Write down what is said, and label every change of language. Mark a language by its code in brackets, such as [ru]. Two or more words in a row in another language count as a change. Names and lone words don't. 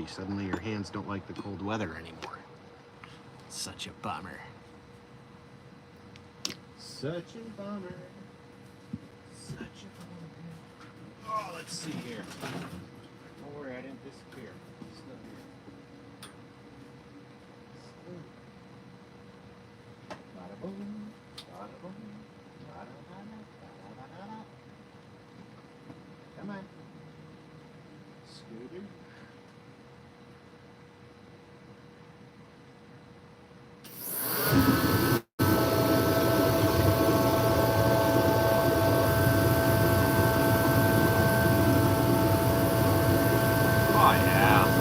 [en] Suddenly your hands don't like the cold weather anymore. Such a bummer. Such a bummer. Such a bummer. Oh, let's see here. Don't worry, I didn't disappear. I'm still here. Bada boom, bada boom, bada bada, bada bada. Come on. Scooter. Oh yeah.